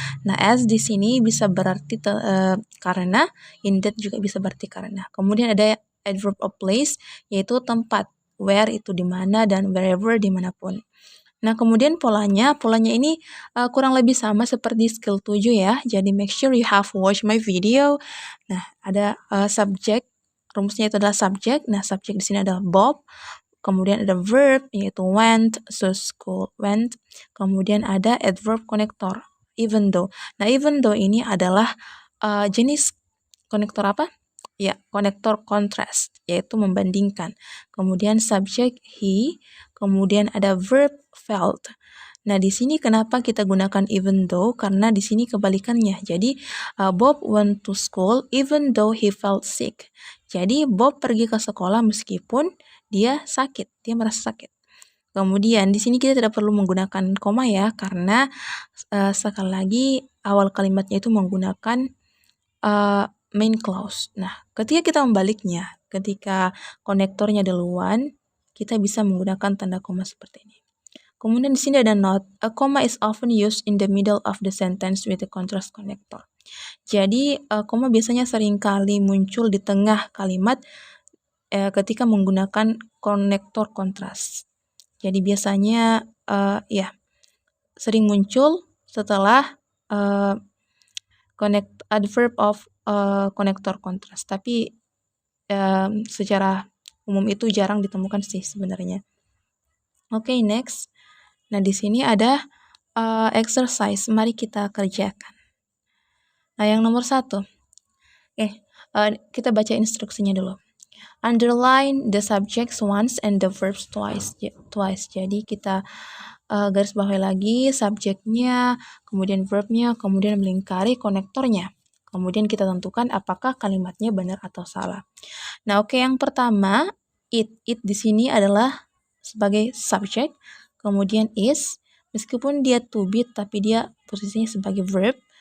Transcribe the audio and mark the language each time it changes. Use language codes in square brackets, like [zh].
[id] Nah, as di sini bisa berarti karena, in that juga bisa berarti karena. Kemudian ada adverb of place yaitu tempat. Where itu di mana dan wherever dimanapun. Nah, kemudian polanya ini kurang lebih sama seperti skill 7 ya. Jadi [en] make sure you have watched my video. [id] Nah, ada subject, rumusnya itu adalah subject. Nah, subject di sini adalah Bob. Kemudian ada verb yaitu went, so school went. Kemudian ada adverb connector, even though. Nah, even though ini adalah jenis konektor apa? Ya, konektor contrast, yaitu membandingkan. Kemudian subject he, kemudian ada verb felt. Nah, di sini kenapa kita gunakan even though? Karena di sini kebalikannya. [en] Jadi, Bob went to school even though he felt sick. [id] Jadi, Bob pergi ke sekolah meskipun dia sakit, dia merasa sakit. Kemudian di sini kita tidak perlu menggunakan koma ya, karena sekali lagi awal kalimatnya itu menggunakan main clause. Nah, ketika kita membaliknya, ketika konektornya duluan, kita bisa menggunakan tanda koma seperti ini. Kemudian di sini ada note, [en] a comma is often used in the middle of the sentence with a contrast connector. [id] Jadi, koma biasanya seringkali muncul di tengah kalimat ketika menggunakan konektor kontras. Jadi biasanya ya sering muncul setelah adverb of konektor kontras. Tapi secara umum itu jarang ditemukan sih sebenarnya. Oke, next. Nah, di sini ada exercise. Mari kita kerjakan. Nah, yang nomor 1. Kita baca instruksinya dulu. [en] Underline the subjects once and the verbs twice. [id] Jadi kita garis bawahi lagi subjeknya, kemudian verbnya, kemudian melingkari konektornya. Kemudian kita tentukan apakah kalimatnya benar atau salah. Nah, oke, yang pertama, it di sini adalah sebagai subjek, kemudian is, meskipun dia to be tapi dia posisinya sebagai verb.